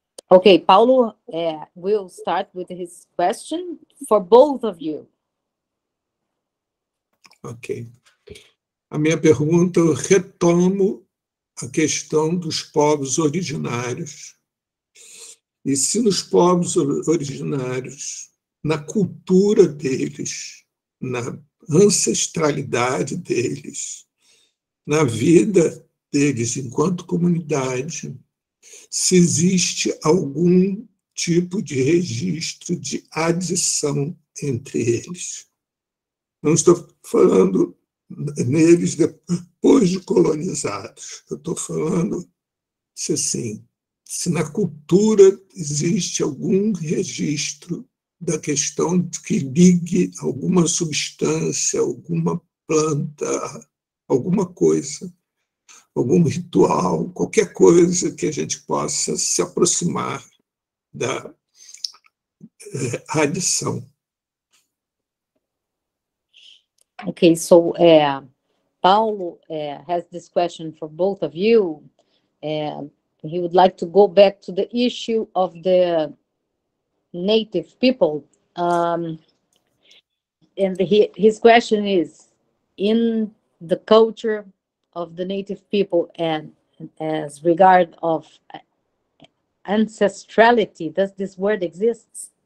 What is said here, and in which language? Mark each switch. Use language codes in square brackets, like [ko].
[en] Okay, Paulo will start with his question for both of you. Ok. [pt] A minha pergunta, eu retomo a questão dos povos originários. E se nos povos originários, na cultura deles, na ancestralidade deles, na vida deles enquanto comunidade, se existe algum tipo de registro de adição entre eles. Não estou falando neles depois de colonizados. Eu estou falando se, assim, se na cultura existe algum registro da questão de que ligue alguma substância, alguma planta, alguma coisa, algum ritual, qualquer coisa que a gente possa se aproximar da adição. [en] Okay, so Paulo has this question for both of you. He would like to go back to the issue of the native people. And his question is, in the culture of the native people and as regard of ancestrality, does this word exist?